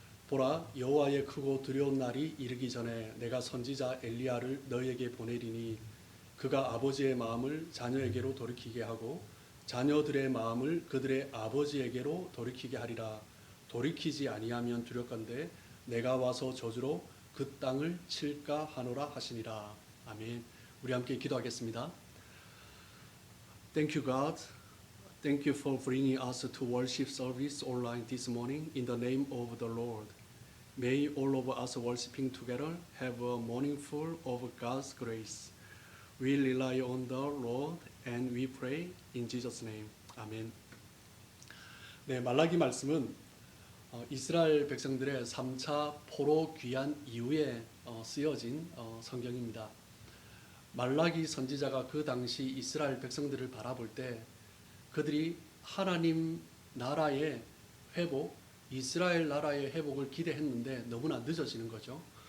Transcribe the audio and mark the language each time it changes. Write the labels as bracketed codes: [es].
[ko] 보라, 여호와의 크고 두려운 날이 이르기 전에 내가 선지자 엘리야를 너희에게 보내리니 그가 아버지의 마음을 자녀에게로 돌이키게 하고 자녀들의 마음을 그들의 아버지에게로 돌이키게 하리라. 돌이키지 아니하면 두렵건대 내가 와서 저주로 그 땅을 칠까 하노라 하시니라. 아멘. 우리 함께 기도하겠습니다. [en] Thank you, God. Thank you for bringing us to worship service online this morning in the name of the Lord. May all of us worshiping together have a morning full of God's grace. We rely on the Lord and we pray in Jesus' name. [ko] 아멘. 네, 말라기 말씀은 이스라엘 백성들의 3차 포로 귀환 이후에 쓰여진 성경입니다. 말라기 선지자가 그 당시 이스라엘 백성들을 바라볼 때 그들이 하나님 나라의 회복, 이스라엘 나라의 회복을 기대했는데 너무나 늦어지는 거죠.